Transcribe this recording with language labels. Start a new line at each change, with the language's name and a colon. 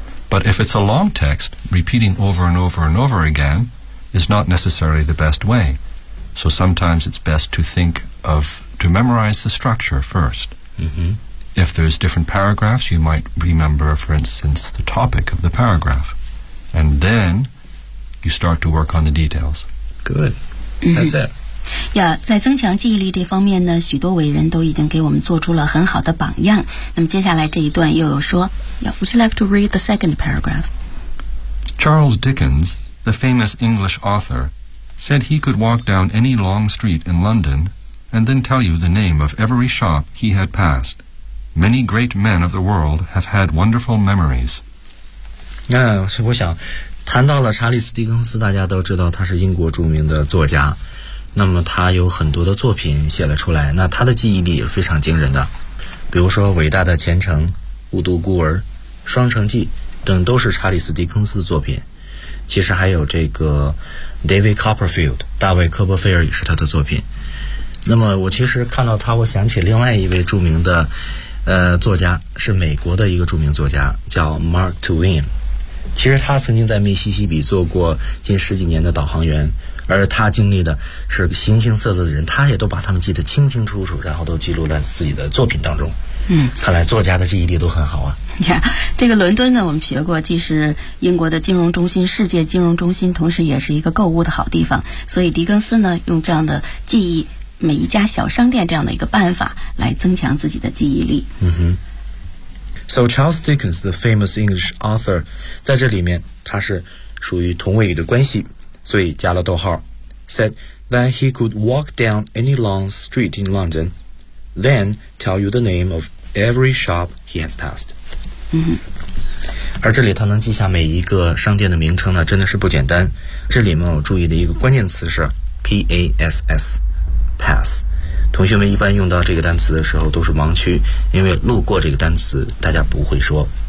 English: But if it's a long text, repeating over and over and over again is not necessarily the best way. So sometimes it's best to think of, to memorize the structure first. If there's different paragraphs, you might remember, for instance, the topic of the paragraph. And then you start to work on the details. Good. That's it.
Chinese: Yeah, 在增强记忆力这方面呢，许多伟人都已经给我们做出了很好的榜样。那么接下来这一段又有说，
English: yeah, would you like to read the second paragraph? Charles Dickens, the famous English author, said he could walk down any long street in London... and then tell you the name of every shop he had passed. Many great men of the world have had wonderful memories.
Chinese: 那我想谈到了查理斯·狄更斯，大家都知道他是英国著名的作家，那么他有很多的作品写了出来，那他的记忆力也非常惊人的，比如说《伟大的前程》《雾都孤儿》《双城记》等都是查理斯·狄更斯的作品，其实还有这个 David Copperfield 大卫·科波菲尔也是他的作品。那么我其实看到他，我想起另外一位著名的作家，是美国的一个著名作家，叫 Mark Twain。其实他曾经在密西西比做过近十几年的导航员，而他经历的是形形色色的人，他也都把他们记得清清楚楚，然后都记录在自己的作品当中。看来作家的记忆力都很好啊。你看这个伦敦呢，我们学过，既是英国的金融中心，世界金融中心，同时也是一个购物的好地方。所以狄更斯呢，用这样的记忆每一家小商店这样的一个办法来增强自己的记忆力。嗯哼。
English: So Charles Dickens, the famous English author,
Chinese: 在这里面他是属于同位语的关系，所以加了逗号
English: said that he could walk down any long street in London, then tell you the name of every shop he had passed.
Chinese: 而这里他能记下每一个商店的名称呢，真的是不简单。这里面我注意的一个关键词是 PASS, pass。同学们一般用到这个单词的时候都是盲区，因为路过这个单词大家不会说。